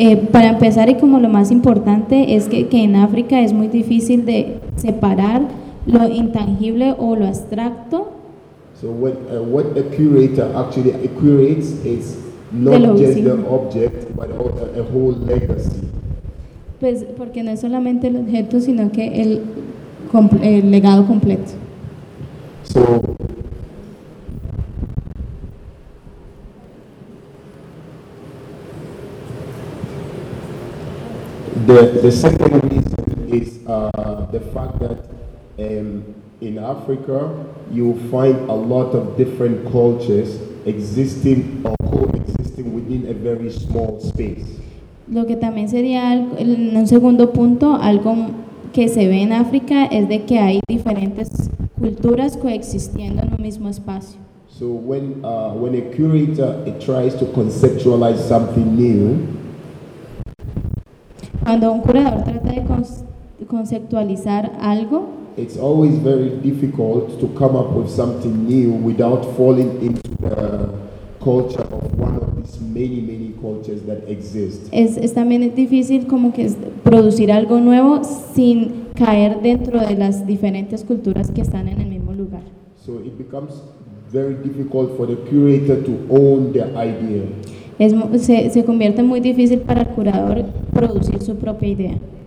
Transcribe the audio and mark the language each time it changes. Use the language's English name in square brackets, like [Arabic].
[Spanish] Para empezar, y como lo más importante, es que en África es muy difícil de separar lo intangible o lo abstracto. [English] So what the curator actually curates is not just the object, but also a whole legacy. [Spanish] Pues porque no es solamente el objeto, sino que el legado completo. [English] So, the second reason is the fact that in Africa you find a lot of different cultures existing or coexisting within a very small space. [Spanish] Lo que también sería un segundo punto, algo que se ve en África es de que hay diferentes culturas coexistiendo en un mismo espacio. [English] So when a curator tries to conceptualize something new, [Spanish] cuando un curador trata de conceptualizar algo, [English] it's always very difficult to come up with something new without falling into the culture of one of these many, many cultures that exist. [Spanish] Es también difícil como que producir algo nuevo sin caer dentro de las diferentes culturas que están en el mismo lugar. [English] So it becomes very difficult for the curator to own the idea. [Spanish] Se convierte muy difícil para el curador producir su propia idea.